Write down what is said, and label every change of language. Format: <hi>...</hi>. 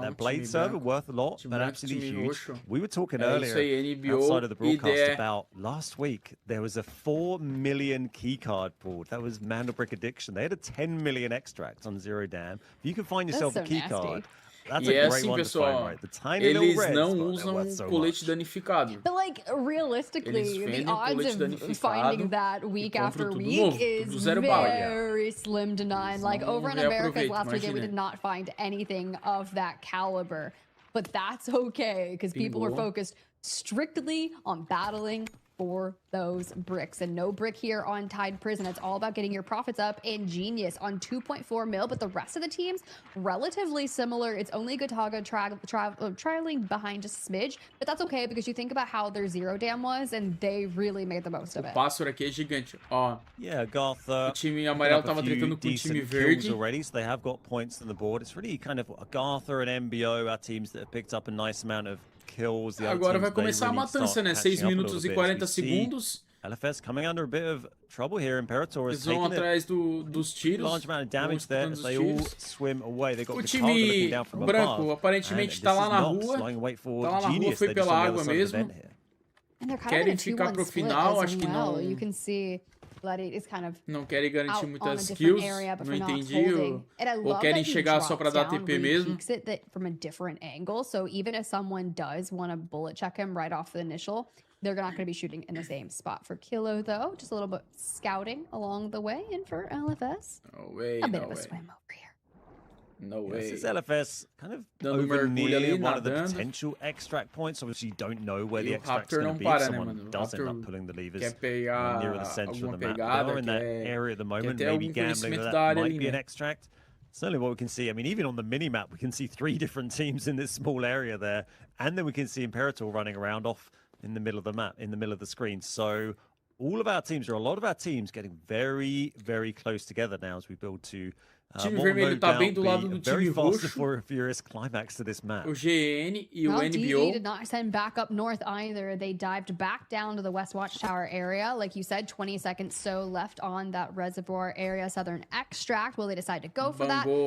<en>That blade server worth a lot, but absolutely huge. We were talking earlier outside of the broadcast about last week, there was a 4 million keycard pulled. That was Mandelbrick Addiction. They had a 10 million extract on Zero Dam. If you can find yourself a keycard, that's a great one to find, right? The tiny little reds,</en> <pt>não usam colete danificado.</pt> <en>But like realistically, the odds of finding that week after week is very slim to none. Like over in America's last weekend, we did not find anything of that caliber. But that's okay, because people are focused strictly on battling for those bricks, and no brick here on Tide Prison. It's all about getting your profits up, and Genius on 2.4 mil, but the rest of the teams relatively similar. It's only Gotaga trailing behind just a smidge, but that's okay because you think about how their Zero Dam was, and they really made the most of it.</en> <pt>O pássaro aqui é gigante. Ó,</pt> <en>yeah, Gartha,</en> <pt>o time amarelo tava tretando com o time verde</pt> <en>already, so they have got points on the board. It's really kind of Gartha and MBO are teams that have picked up a nice amount of kills.</en> <pt>Agora vai começar a matança, né? 6 minutos e 40 segundos.</pt> <en>LFS coming under a bit of trouble here. Imperator is taking</en> <pt>atrás dos tiros.</pt> <en>Large amount of damage there as they all swim away. They got</en> <pt>o time branco aparentemente tá lá na rua. Tá lá na rua, foi pela água mesmo. Querem ficar pro final, acho que não.</pt> <en>You can see is kind of</en> <pt>não querem garantir muitas kills, não entendi, ou querem chegar só pra dar TP mesmo.</pt> <en>From a different angle, so even if someone does want to bullet check him right off the initial, they're not going to be shooting in the same spot. For Kilo, though, just a little bit scouting along the way, and for LFS, a bit of a swim over here. No way. This is LFS kind of over near one of the potential extract points. Obviously, you don't know where the extract's going to be. If someone does end up pulling the levers nearer the center of the map. They're in that area at the moment, maybe gambling that might be an extract. Certainly what we can see, I mean, even on the mini-map, we can see 3 different teams in this small area there. And then we can see Imperator running around off in the middle of the map, in the middle of the screen. So all of our teams, or a lot of our teams, getting very, very close together now as we build to</en> <pt>o time vermelho tá bem do lado do time roxo. O GN e o NBO.</pt> <en>DE did not send back up north either. They dived back down to the West Watchtower area. Like you said, 20 seconds so left on that reservoir area. Southern Extract. Will they decide to go for that?</en>